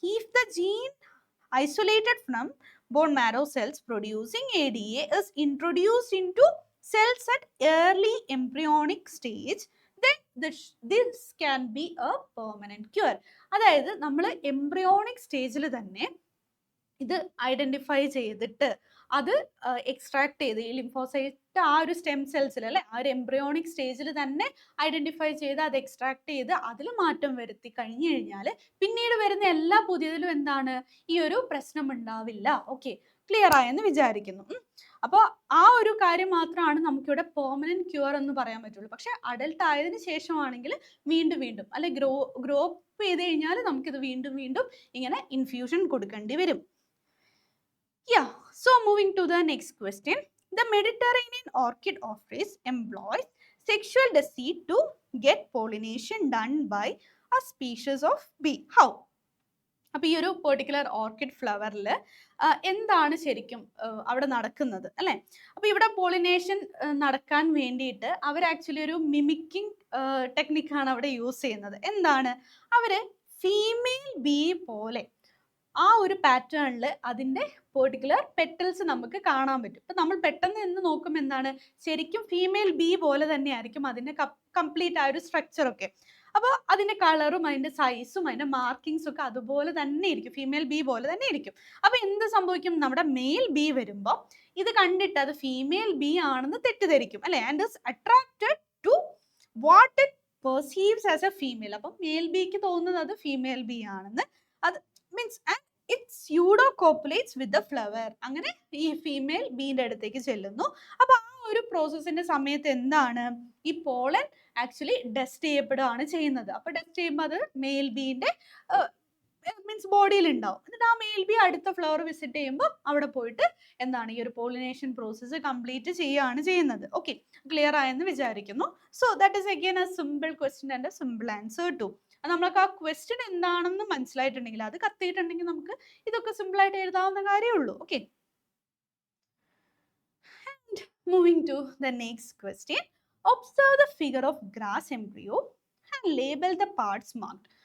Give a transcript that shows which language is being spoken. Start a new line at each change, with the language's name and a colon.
English: If the gene isolated from bone marrow cells producing ADA is introduced into cells at early embryonic stage, then this can be a permanent cure.
Malayalam: അതായത് നമ്മൾ embryonic സ്റ്റേജിൽ തന്നെ ഇത് identify ചെയ്തിട്ട് അത് extract ചെയ്ത് ഈ lymphocyte ആ ഒരു സ്റ്റെം സെൽസിൽ അല്ലെ ആ ഒരു എംബ്രിയോണിക് സ്റ്റേജിൽ തന്നെ ഐഡന്റിഫൈ ചെയ്ത് അത് എക്സ്ട്രാക്ട് ചെയ്ത് അതിൽ മാറ്റം വരുത്തി കഴിഞ്ഞു കഴിഞ്ഞാൽ പിന്നീട് വരുന്ന എല്ലാ പുതിയതിലും എന്താണ് ഈ ഒരു പ്രശ്നം ഉണ്ടാവില്ല. ഓക്കെ, ക്ലിയർ ആയെന്ന് വിചാരിക്കുന്നു. അപ്പോൾ ആ ഒരു കാര്യം മാത്രമാണ് നമുക്കിവിടെ പെർമനന്റ് ക്യൂർ എന്ന് പറയാൻ പറ്റുള്ളൂ. പക്ഷെ അഡൽട്ട് ആയതിനു ശേഷമാണെങ്കിൽ വീണ്ടും അല്ലെ ഗ്രോ അപ്പ് ചെയ്ത് കഴിഞ്ഞാൽ നമുക്കിത് വീണ്ടും ഇങ്ങനെ ഇൻഫ്യൂഷൻ കൊടുക്കേണ്ടി വരും.
English: Yeah, so moving to the next question. The Mediterranean orchid office employs sexual deceit to get pollination done by a species of bee. How?
Malayalam: അപ്പോൾ ഈ ഒരു പെർട്ടിക്കുലർ ഓർക്കിഡ് ഫ്ലവറിൽ എന്താണ് ശരിക്കും അവിടെ നടക്കുന്നത് അല്ലേ? അപ്പോൾ ഇവിടെ പോളിനേഷൻ നടക്കാൻ വേണ്ടിയിട്ട് അവർ ആക്ച്വലി ഒരു മിമിക്കിംഗ് ടെക്നിക്കാണ് അവിടെ യൂസ് ചെയ്യുന്നത്. എന്താണ്? അവർ ഫീമെയിൽ ബീ പോലെ ആ ഒരു പാറ്റേണിൽ അതിൻ്റെ പെർട്ടിക്കുലർ പെറ്റൽസ് നമുക്ക് കാണാൻ പറ്റും. ഇപ്പം നമ്മൾ പെട്ടെന്ന് നിന്ന് നോക്കുമ്പോൾ എന്താണ് ശരിക്കും ഫീമെയിൽ ബീ പോലെ തന്നെ ആയിരിക്കും അതിൻ്റെ കംപ്ലീറ്റ് ആ ഒരു സ്ട്രക്ചറൊക്കെ. അപ്പോൾ അതിൻ്റെ കളറും അതിൻ്റെ സൈസും അതിൻ്റെ മാർക്കിങ്സും ഒക്കെ അതുപോലെ തന്നെ ഇരിക്കും, ഫീമെയിൽ ബീ പോലെ തന്നെ ഇരിക്കും. അപ്പോൾ എന്ത് സംഭവിക്കും? നമ്മുടെ മെയിൽ ബീ വരുമ്പോൾ ഇത് കണ്ടിട്ട് അത് ഫീമെയിൽ ബീ ആണെന്ന് തെറ്റിദ്ധരിക്കും അല്ലേ?
English: And is attracted to what it perceives as a female.
Malayalam: അപ്പം മെയിൽ ബീക്ക് തോന്നുന്നത് അത് ഫീമെയിൽ ബീ ആണെന്ന്.
English: അത് means it pseudocopulates with the flower.
Malayalam: അങ്ങനെ ഈ ഫീമെയിൽ ബീന്റെ അടുത്തേക്ക് ചെല്ലുന്നു. അപ്പൊ ആ ഒരു പ്രോസസ്സിന്റെ സമയത്ത് എന്താണ്, ഈ പോളൻ ആക്ച്വലി ഡസ്റ്റ് ചെയ്യപ്പെടുകയാണ് ചെയ്യുന്നത്. അപ്പൊ ഡസ്റ്റ് ചെയ്യുമ്പോൾ അത് മെയിൽ ബീന്റെ മീൻസ് ബോഡിയിൽ ഉണ്ടാവും. എന്നിട്ട് ആ മെയിൽ ബി അടുത്ത ഫ്ലവർ വിസിറ്റ് ചെയ്യുമ്പോൾ അവിടെ പോയിട്ട് എന്താണ് ഈ ഒരു പോളിനേഷൻ പ്രോസസ്സ് കംപ്ലീറ്റ് ചെയ്യുകയാണ് ചെയ്യുന്നത്.
English: okay,
Malayalam: ക്ലിയർ ആയെന്ന് വിചാരിക്കുന്നു.
English: So that is again a simple question and a simple answer too.
Malayalam: നമ്മൾക്ക് ആ ക്വസ്റ്റ്യൻ എന്താണെന്ന് മനസ്സിലായിട്ടുണ്ടെങ്കിൽ, അത് കത്തിയിട്ടുണ്ടെങ്കിൽ നമുക്ക് ഇതൊക്കെ സിമ്പിൾ ആയിട്ട് എഴുതാവുന്ന കാര്യമുള്ളൂ.
English: Okay, and moving to the next question. Observe the figure of grass embryo and label the parts marked.